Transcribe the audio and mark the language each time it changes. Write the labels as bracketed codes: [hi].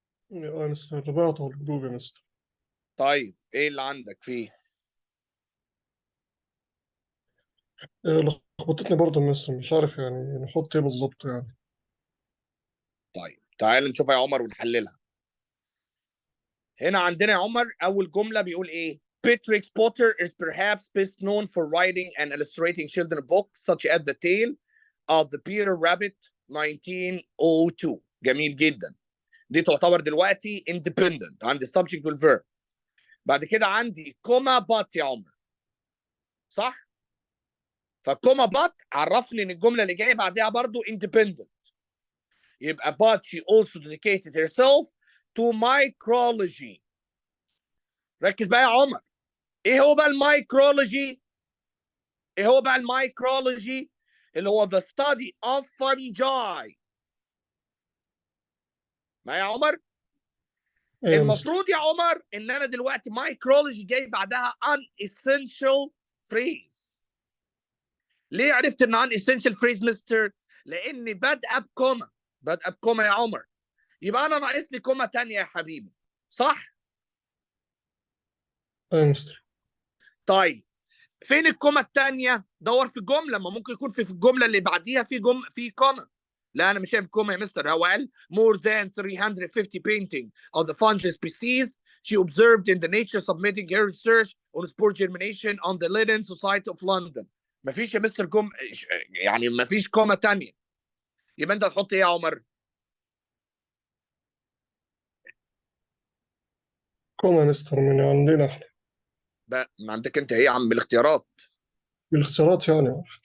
[ar] يا مستر بعته على الجروب يا مستر. طيب ايه اللي عندك فيه؟ لخبطتني برضه يا مستر، مش عارف يعني نحط ايه بالظبط يعني. طيب تعال نشوف يا عمر ونحللها. هنا عندنا يا عمر اول جمله بيقول ايه؟ [en] Beatrix Potter is perhaps best known for writing and illustrating children's books such as The Tale of the Peter Rabbit 1902. [ar] جميل جدا. دي تعتبر دلوقتي independent. عندي subject والverb. بعد كده عندي كوما بات يا عمر، صح؟ فكوما بات عرفني ان الجمله اللي جايه بعدها برضو independent. [en] يبقى but she also dedicated herself to micrology. [ar] ركز بقى يا عمر. ايه هو بقى المايكرولوجي؟ ايه هو بقى المايكرولوجي؟ اللي هو [en] the study of fungi. [ar] ما يا عمر؟ ايه يا مستر. المفروض يا عمر ان انا دلوقتي مايكرولوجي جاي بعدها unessential phrase. ليه عرفت ان unessential phrase مستر؟ لان بادئه بكوما. بادئه بكوما يا عمر. يبقى انا ناقص لي كوما ثانيه يا حبيبي، صح؟ ايه يا مستر. طيب فين الكوما الثانيه؟ دور في الجمله، ما ممكن يكون في الجمله اللي بعديها في كوما. لا انا مش شايف كوما يا مستر. هو قال [en] more than 350 painting of the fungi species she observed in the nature submitting her research on spore germination on the Linnean Society of London. [ar] مفيش يا مستر يعني مفيش كوما تانية. يبقى انت هتحط ايه يا عمر؟ كوم يا مستر من عندنا احنا. بقى ما عندك انت ايه يا عم بالاختيارات؟ بالاختيارات يعني.